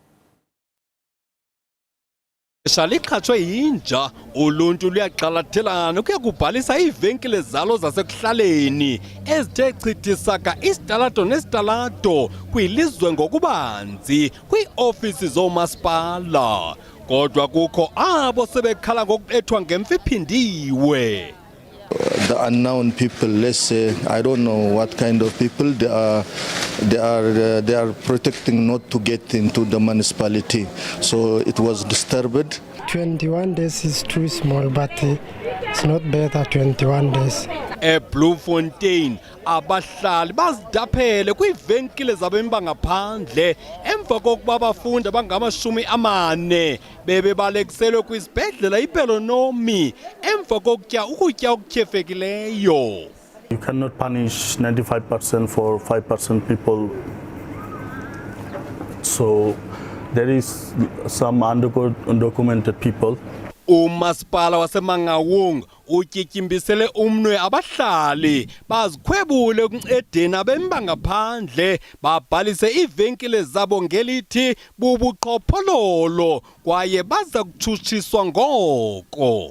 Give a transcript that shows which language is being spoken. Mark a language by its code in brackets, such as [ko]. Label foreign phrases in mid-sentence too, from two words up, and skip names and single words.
[xh] Shalikhatshwe yinja uluntu luyaqalathelana ukuya kubhalisa iivenkile zalo zasekuhlaleni ezithe chithisaka isitalato nesitalato kwilizwe ngokubanzi kwii-ofisi zoomasipala. Kodwa kukho abo sebekhala ngokubethwa ngemfi iphindiwe. [en] The unknown people, let's say, I don't know what kind of people they are protecting not to get into the municipality. So it was disturbed. 21 days is too small, but it's not better 21 days. [xh] eBloemfontein abahlali bazidaphele kwiivenkile zabemi bangaphandle emva kokuba abafundi abangama-40 bebebalekiselwe kwisibhedlela iPelonomi emva kokutya ukutya okutyhefekileyo. [en] You cannot punish 95% for 5% people. So there is some undocumented people. [xh] Umasipala waseMangaung utyityimbisele umnwe abahlali bazikhwebule ukuncedeni abemi bangaphandle babhalise iivenkile zabo ngelithi bubuqhophololo kwaye baza kutshutshiswa ngoko.